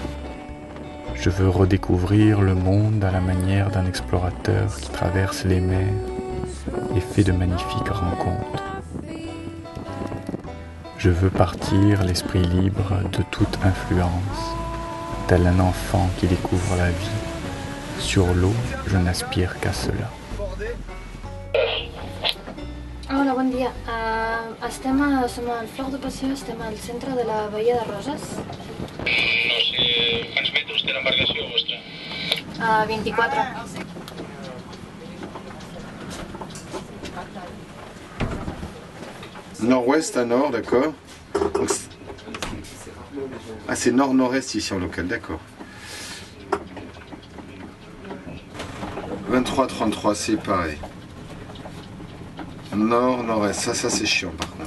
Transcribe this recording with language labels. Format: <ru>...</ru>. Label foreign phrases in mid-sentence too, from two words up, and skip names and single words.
<fr>Je veux redécouvrir le monde à la manière d'un explorateur qui traverse les mers et fait de magnifiques rencontres. Je veux partir l'esprit libre de toute influence, tel un enfant qui découvre la vie. Sur l'eau, je n'aspire qu'à cela.</fr> <ca>Hola, bon dia. Som al Flor de Passió, estem al centre de la Bahia de Roses. No sé, quants metres té l'embarcació vostra? 24.</ca> <fr>Nord-ouest à nord, d'accord. Ah, c'est nord-nord-est ici en local, d'accord. 23-33, c'est pareil. Nord-nord-est, ça c'est chiant par contre.</fr>